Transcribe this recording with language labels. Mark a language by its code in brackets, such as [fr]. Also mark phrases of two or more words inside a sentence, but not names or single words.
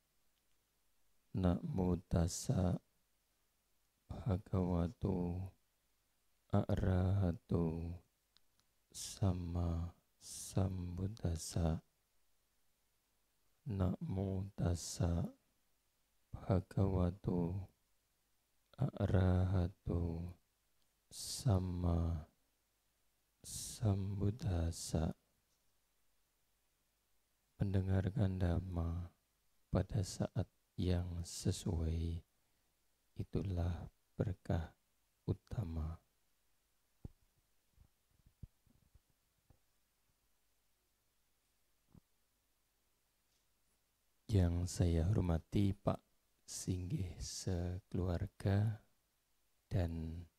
[pi] Namo tassa bhagavato arahato sama sambuddhassa. Namo tassa bhagavato arahato sama sambuddhassa. [id] Mendengarkan Dhamma pada saat yang sesuai, itulah berkah utama. Yang saya hormati Pak Singgih sekeluarga dan